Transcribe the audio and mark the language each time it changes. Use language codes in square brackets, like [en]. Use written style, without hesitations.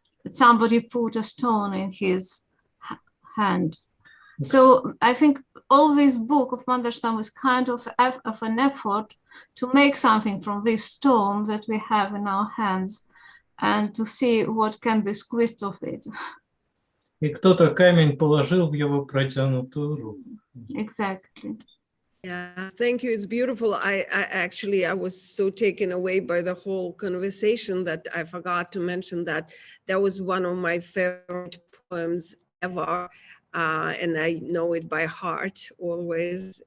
[en] Somebody put a stone in his hand. So I think all this book of Mandelstam is kind of an effort to make something from this stone that we have in our hands and to see what can be squeezed of it. [ru] И кто-то камень положил в его протянутую руку. [en] Exactly. Yeah, thank you. It's beautiful. I was so taken away by the whole conversation that I forgot to mention that was one of my favorite poems ever. And I know it by heart always.